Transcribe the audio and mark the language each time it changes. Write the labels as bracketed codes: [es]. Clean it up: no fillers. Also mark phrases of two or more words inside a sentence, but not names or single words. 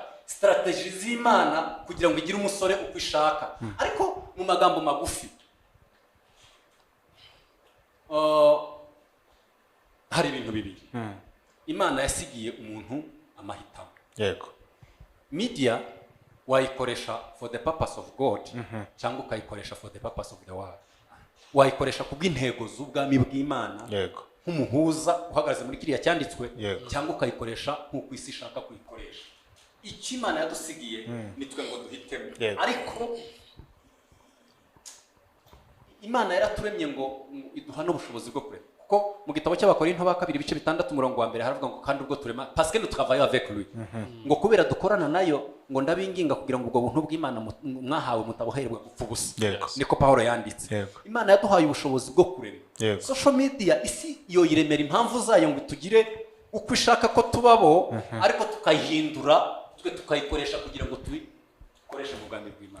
[rw] Strategy z'Imana kugira ngo igire umusore uko ishaka. Ariko mu magambo magufi hari ibintu bibiri Imana yasigiye umuntu amahitamo. Media wayikoresha [en] for the purpose of God [rw] cyangwa ukayikoresha [en] for the purpose of the world. [rw] Wayikoresha kubw'intego z'ubwami bw'Imana nk'umuhuza uhagaze muri kiriya cyanditswe, cyangwa ukayikoresha nk'uko isi ishaka kuyikoresha. Icyo Imana yadusigiye nitwe ngo duhitemo. Ariko Imana yaraturemye ngo iduha n'ubushobozi bwo kurema. Kuko mu gitabo cy'Abakorinto ba 2:6 haravuga ngo kandi ubwo turema [fr] parce que nous travaillons avec lui. [rw] Ngo kubera dukorana nayo ngo ndabinginga kugira ngo ubwo buntu bw'Imana mwahawe mutaboherwa gupfa ubusa. Niko Paulo yanditse. Imana yaduhaye ubushobozi bwo kurema. [en] Social media [rw] isi yo yiremera impamvu zayo ngo tugire uko ishaka ko tubabo, ariko tukayihindura twe tukayikoresha kugira ngo tubikoreshe mu bwami bw'Imana.